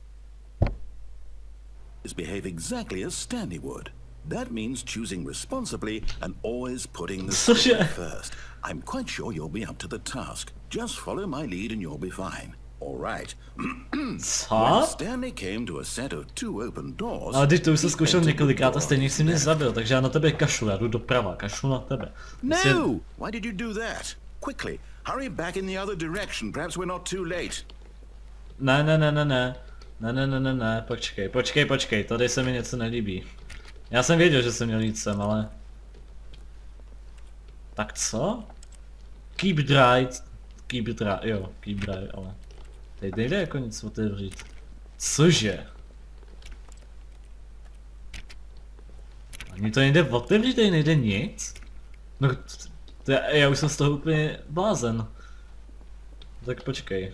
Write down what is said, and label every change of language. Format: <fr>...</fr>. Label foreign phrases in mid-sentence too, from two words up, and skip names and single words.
<cs>Cože? Co? Ale když to už jsem zkoušel několikrát a stejně jsi mě zabil, takže já na tebe kašlu, já jdu doprava, kašlu na tebe.</cs> <en>No! Why did you do that? Quickly, hurry back in the other direction, perhaps we're not too late.</en> <cs>Ne, počkej, tady se mi něco nelíbí. Já jsem věděl, že jsem měl jít sem, ale... Tak co?</cs> <en>Keep dry,</en> <cs>ale... Teď nejde jako nic otevřít. Cože? Ani to nejde otevřít, tady nejde nic? No, já už jsem z toho úplně blázen. Tak počkej.</cs>